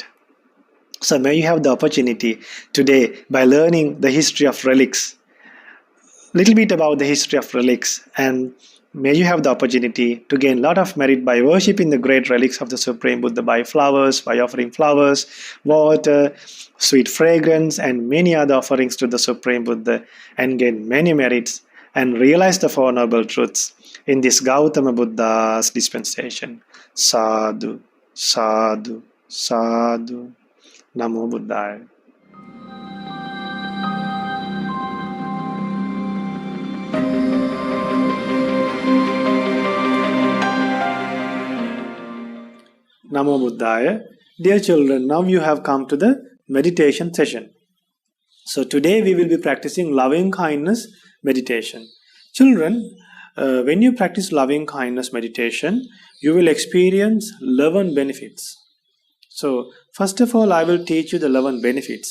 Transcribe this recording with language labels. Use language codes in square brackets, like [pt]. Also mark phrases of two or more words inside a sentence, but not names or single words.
[en] So may you have the opportunity today by learning the history of relics, little bit about the history of relics, and may you have the opportunity to gain a lot of merit by worshipping the great relics of the Supreme Buddha by offering flowers, water, sweet fragrance, and many other offerings to the Supreme Buddha, and gain many merits and realize the Four Noble Truths in this Gautama Buddha's dispensation. [pi] Sadhu, sadhu, sadhu. Namo Buddhaya. Namo Buddhaya. [en] Dear children, now you have come to the meditation session. So today we will be practicing loving kindness meditation. Children, when you practice loving kindness meditation, you will experience 11 benefits. So first of all, I will teach you the 11 benefits.